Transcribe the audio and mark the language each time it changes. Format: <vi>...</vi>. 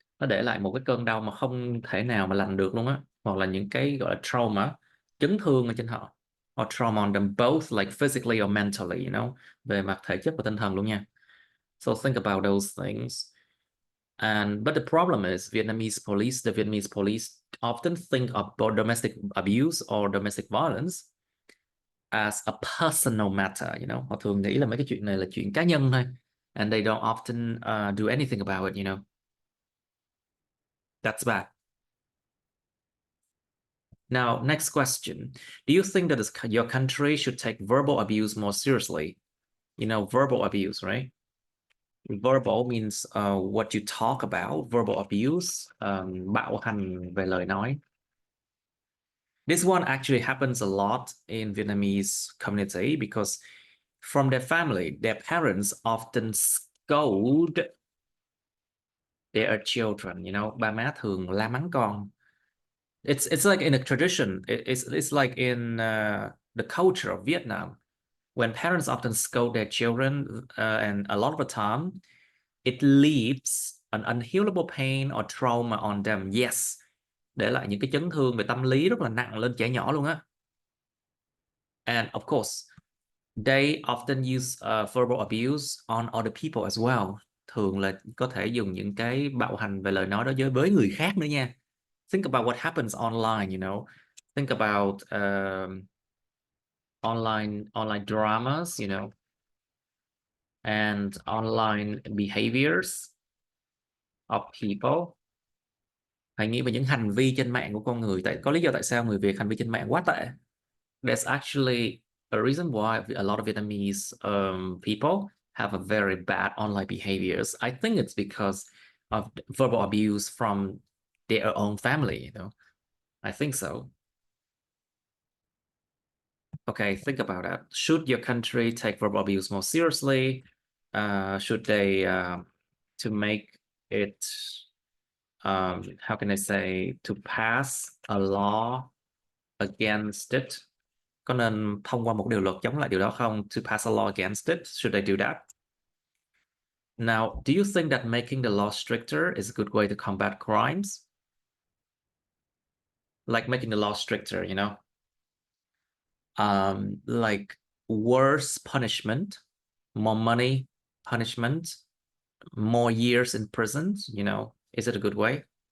<vi>Nó để lại một cái cơn đau mà không thể nào mà lành được luôn á, hoặc là những cái gọi là trauma, chấn thương ở trên họ,</vi> <en>or trauma on them both, like physically or mentally, you know,</en> <vi>về mặt thể chất và tinh thần luôn nha.</vi> <en>So think about those things. But the problem is the Vietnamese police often think of domestic abuse or domestic violence as a personal matter, you know.</en> <vi>Họ thường nghĩ là mấy cái chuyện này là chuyện cá nhân thôi.</vi> <en>And they don't often do anything about it, you know. That's bad. Now, next question. Do you think that your country should take verbal abuse more seriously? You know, verbal abuse, right? Verbal means what you talk about.</en> <vi>Verbal abuse, bạo hành về lời nói.</vi> <en>This one actually happens a lot in Vietnamese community because from their family, their parents often scold their children. You know,</en> <vi>ba má thường la mắng con.</vi> <en>It's like in a tradition. It's like in the culture of Vietnam, when parents often scold their children, and a lot of the time, it leaves an unhealable pain or trauma on them.</en> <vi>Yes, để lại những cái chấn thương về tâm lý rất là nặng lên trẻ nhỏ luôn á.</vi> <en>And of course, they often use verbal abuse on other people as well.</en> <vi>Thường là có thể dùng những cái bạo hành về lời nói đó với người khác nữa nha.</vi> <en>Think about what happens online, you know. Think about online dramas, you know, and online behaviors of people.</en> <vi>Hãy nghĩ về những hành vi trên mạng của con người. Có lý do tại sao người Việt hành vi trên mạng quá tệ.</vi> <en>There's actually a reason why a lot of Vietnamese people have a very bad online behaviors. I think it's because of verbal abuse from their own family, you know. I think so. Okay, think about that. Should your country take verbal abuse more seriously? Should they to make it how can I say, to pass a law against it?</en> <vi>Có nên thông qua một điều luật chống lại điều đó không?</vi> <en>To pass a law against it, should they do that? Now, do you think that making the law stricter is a good way to combat crimes? like making the law stricter, you know, like worse punishment, more money punishment, more years in prison, you know, is it a good way?</en>